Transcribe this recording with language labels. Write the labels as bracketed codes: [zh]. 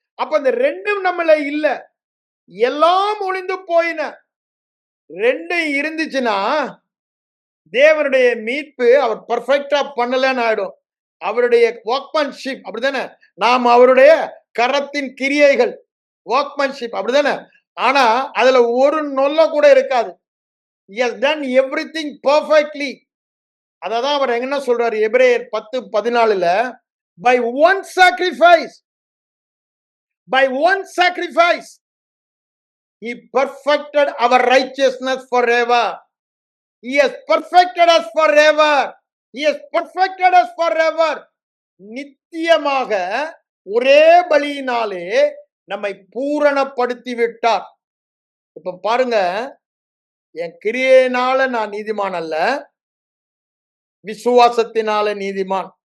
[ta] அப்ப இந்த ரெண்டும் நம்மள இல்ல, எல்லாம் ஒளிந்து போயின. ரெண்டும் இருந்துச்சுன்னா தேவனுடைய மீட்பு அவர் பர்ஃபெக்டா பண்ணலன்னு ஆயிடும். அவருடைய ஒர்க்மன்ஷிப் அப்படிதானே, நாம் அவருடைய கரத்தின் கிரியைகள், ஒர்க்மன்ஷிப் அப்படிதானே. ஆனா அதுல ஒரு நொல்ல கூட இருக்காது. [en] He has done everything perfectly. [ta] அததான் அவர் என்ன சொல்றாரு எபிரேயர் 10:14ல, [en] by one sacrifice, by one sacrifice he perfected our righteousness forever. He has perfected us forever. He has perfected us forever. [ta] நித்தியமாக ஒரே பலியினாலே நம்மை பூரணப்படுத்தி விட்டார். இப்ப பாருங்க, என் கிரியையினால நான் நீதிமான் அல்ல, விசுவாசத்தினால நீதிமான்.